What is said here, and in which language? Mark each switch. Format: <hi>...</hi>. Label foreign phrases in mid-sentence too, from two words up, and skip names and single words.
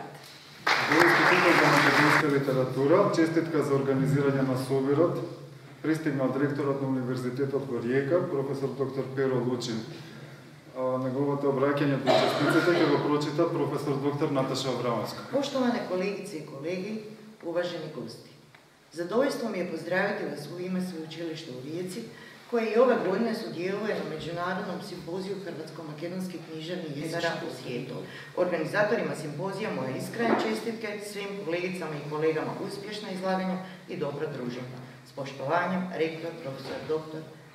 <mk>Во Институтот за македонска литература, честитка за организирање на собирот, пристигнал директорот на Универзитетот во Риека, професор доктор Перо Лучин. Неговото обраќање до честиците ќе го прочита професор доктор Наташа Аврамовска.</mk> <hr>Poštovane kolegice i kolege, uvaženi gosti. Zadovoljstvo mi je pozdraviti vas u ime Sveučilište u Rijeci, koje i ove godine sudjeluje na Međunarodnom simpoziju hrvatsko-makedonskih književnih jezika u svijetu. Organizatorima simpozija moje iskrene čestitke, svim kolegicama i kolegama uspješna izlaganja i dobro druženje. S poštovanjem, rektor profesor dr.</hr>